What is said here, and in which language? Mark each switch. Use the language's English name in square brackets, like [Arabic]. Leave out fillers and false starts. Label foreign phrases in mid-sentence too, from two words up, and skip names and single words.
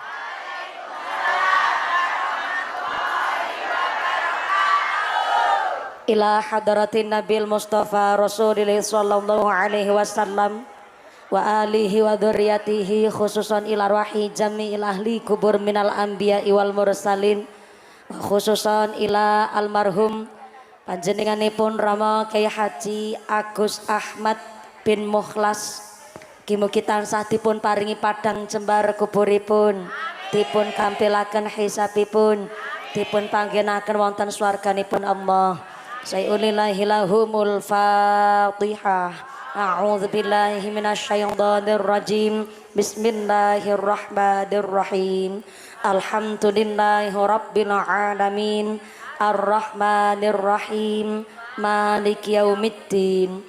[Arabic] إلى حضرة النبي المصطفى رسول الله صلى الله عليه وسلم وآله وذريته خصوصا إلى روح جميع أهل القبور من الأنبياء والمرسلين وخصوصا إلى المرحوم [Javanese] panjenenganipun Rama Kyai Haji Agus Ahmad bin Mukhlas mugi tansah dipun paringi padang jembar kuburipun, dipun kampilaken hisabipun, dipun panggenaken wonten swarganipun Allah. [Arabic] شيء لله لهم الفاتحة. أعوذ بالله من الشيطان الرجيم. بسم الله الرحمن الرحيم. الحمد لله رب العالمين. الرحمن الرحيم. مالك يوم الدين.